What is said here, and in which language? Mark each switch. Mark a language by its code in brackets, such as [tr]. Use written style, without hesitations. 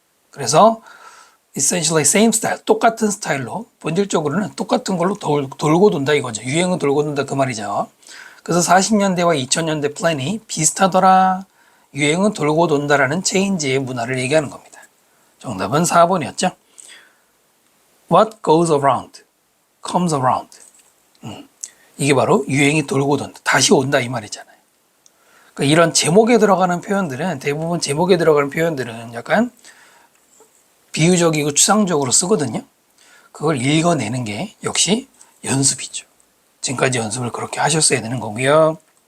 [ko] 그래서 [en] essentially same style, [ko] 똑같은 스타일로 본질적으로는 똑같은 걸로 돌고 돈다 이거죠. 유행은 돌고 돈다 그 말이죠. 그래서 40년대와 2000년대 플랜이 비슷하더라. 유행은 돌고 돈다라는 체인지의 문화를 얘기하는 겁니다. 정답은 4번이었죠. [en] What goes around comes around. [ko] 이게 바로 유행이 돌고 돈다. 다시 온다 이 말이잖아요. 그러니까 이런 제목에 들어가는 표현들은 대부분 제목에 들어가는 표현들은 약간 비유적이고 추상적으로 쓰거든요. 그걸 읽어내는 게 역시 연습이죠. 지금까지 연습을 그렇게 하셨어야 되는 거고요.